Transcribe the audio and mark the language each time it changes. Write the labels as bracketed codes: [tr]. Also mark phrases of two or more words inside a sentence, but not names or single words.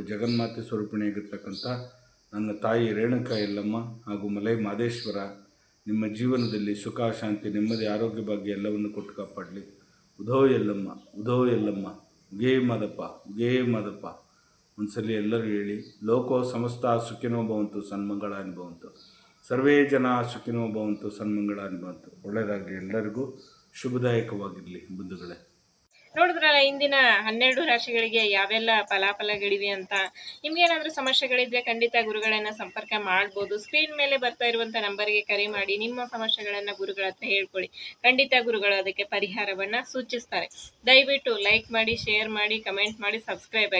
[kn] ಜಗನ್ಮಾತೆ ಸ್ವರೂಪಿಣಿಯಾಗಿರ್ತಕ್ಕಂಥ ನನ್ನ ತಾಯಿ ರೇಣುಕಾ ಯಲ್ಲಮ್ಮ ಹಾಗೂ ಮಲೆ ಮಹದೇಶ್ವರ ನಿಮ್ಮ ಜೀವನದಲ್ಲಿ ಸುಖ, ಶಾಂತಿ, ನೆಮ್ಮದಿ, ಆರೋಗ್ಯ, ಭಾಗ್ಯ ಎಲ್ಲವನ್ನು ಕೊಟ್ಟು ಕಾಪಾಡಲಿ. ಉಧೋ ಯಲ್ಲಮ್ಮ, ಉಧೋ ಯಲ್ಲಮ್ಮ, ಉಗೇ ಮಾದಪ್ಪ, ಉಗೇ ಮಾದಪ್ಪ. ಒಂದ್ಸಲಿ ಎಲ್ಲರೂ ಹೇಳಿ. [sa] ಲೋಕೋ ಸಮಸ್ತ ಸುಖಿನೋ ಭವಂತು, ಸನ್ಮಂಗಳಾನಿ ಭವಂತು, ಸರ್ವೇ ಜನ ಸುಖಿನೋ ಭವಂತು, ಸನ್ಮಂಗಳಾನಿ ಭವಂತು. [kn] ಒಳ್ಳೆಯದಾಗಲಿ, ಎಲ್ಲರಿಗೂ ಶುಭದಾಯಕವಾಗಿರಲಿ ಬಂಧುಗಳೇ. ನೋಡಿದ್ರಲ್ಲ ಇಂದಿನ 12 ರಾಶಿಗಳಿಗೆ ಯಾವೆಲ್ಲ ಫಲಾಫಲಗಳಿವೆ ಅಂತ. ನಿಮ್ಗೇನಾದ್ರೂ ಸಮಸ್ಯೆಗಳಿದ್ರೆ ಖಂಡಿತ ಗುರುಗಳನ್ನ ಸಂಪರ್ಕ ಮಾಡ್ಬೋದು. ಸ್ಕ್ರೀನ್ ಮೇಲೆ ಬರ್ತಾ ಇರುವಂತ ನಂಬರ್ಗೆ ಕರೆ ಮಾಡಿ ನಿಮ್ಮ ಸಮಸ್ಯೆಗಳನ್ನ ಗುರುಗಳ ಹತ್ರ ಹೇಳ್ಕೊಳ್ಳಿ. ಖಂಡಿತ ಗುರುಗಳು ಅದಕ್ಕೆ ಪರಿಹಾರವನ್ನ ಸೂಚಿಸ್ತಾರೆ. ದಯವಿಟ್ಟು ಲೈಕ್ ಮಾಡಿ, ಶೇರ್ ಮಾಡಿ, ಕಮೆಂಟ್ ಮಾಡಿ, ಸಬ್ಸ್ಕ್ರೈಬ್ ಆಗಿ.